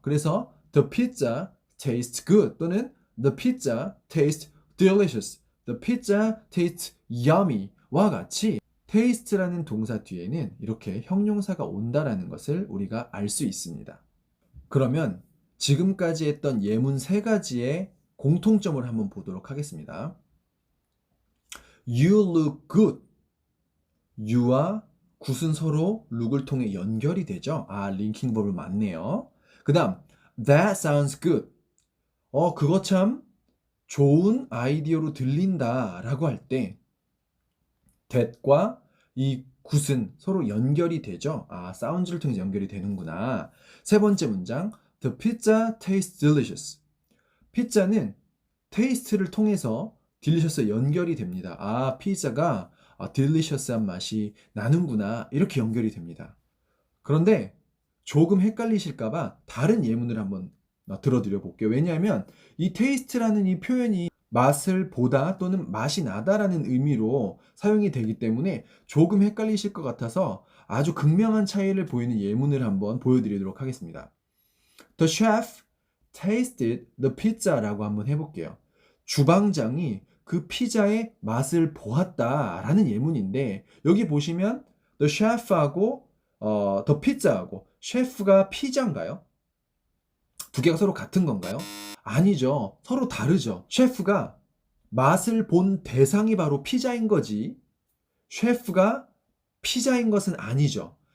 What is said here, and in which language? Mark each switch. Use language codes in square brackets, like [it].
[ko] 그래서 [en] the pizza tastes good [ko] 또는 [en] the pizza tastes delicious. The pizza tastes yummy [ko] 와 같이 taste라는 동사 뒤에는 이렇게 형용사가 온다라는 것을 우리가 알 수 있습니다. 그러면 지금까지 했던 예문 세 가지의 공통점을 한번 보도록 하겠습니다. [en] You look good. [ko] you와 good은 서로 look을 통해 연결이 되죠. 아, 링킹 버브 맞네요. 그 다음 [en] that sounds good. [ko] 그거 참 좋은 아이디어로 들린다 라고 할 때 that과 이 good은 서로 연결이 되죠. 아, 사운드를 통해서 연결이 되는구나. 세 번째 문장 [en] The pizza tastes delicious. [ko] 피자는 taste를 통해서 delicious에 연결이 됩니다. 아, 피자가 delicious한 맛이 나는구나. 이렇게 연결이 됩니다. 그런데 조금 헷갈리실까봐 다른 예문을 한번 들어드려 볼게요. 왜냐하면 이 taste라는 이 표현이 맛을 보다 또는 맛이 나다라는 의미로 사용이 되기 때문에 조금 헷갈리실 것 같아서 아주 극명한 차이를 보이는 예문을 한번 보여드리도록 하겠습니다. [en] The chef tasted the pizza라고 [ko] 한번 해볼게요. 주방장이 그 피자의 맛을 보았다라는 예문인데 여기 보시면 [en] the chef [ko] 하고 [en] the pizza [ko] 하고 셰프가 피자인가요? 두 개가 서로 같은 건가요? 아니죠. 서로 다르죠. 셰프가 맛을 본 대상이 바로 피자인 거지 셰프가 피자인 것은 아니죠.